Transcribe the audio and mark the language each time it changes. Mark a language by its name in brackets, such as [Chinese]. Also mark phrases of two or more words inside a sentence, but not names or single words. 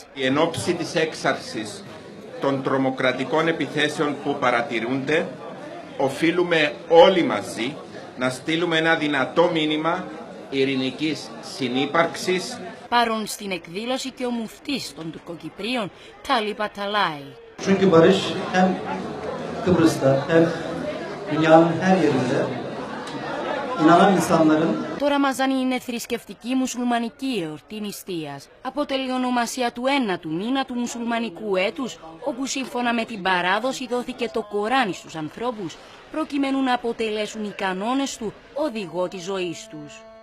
[Greek] Εν ώψη της έξαρσης των τρομοκρατικών επιθέσεων που παρατηρούνται, οφείλουμε όλοι μαζί να στείλουμε ένα δυνατό μήνυμα ειρηνικής συνύπαρξης. Παρόν στην εκδήλωση και ο μουφτής των Τουρκοκυπρίων, Τάλι Παταλάη. [Turkish] Çünkü barış hem Kıbrıs'ta hem dünyanın her yerinde inanan insanların. [Greek] Το Ραμαζάνι είναι θρησκευτική μουσουλμανική εορτή νηστείας. Αποτελεί ονομασία του ένατου μήνα του μουσουλμανικού έτους, όπου σύμφωνα με την παράδοση δόθηκε το Κοράνι στους ανθρώπους, προκειμένου να αποτελέσουν οι κανόνες του οδηγό της ζωής τους.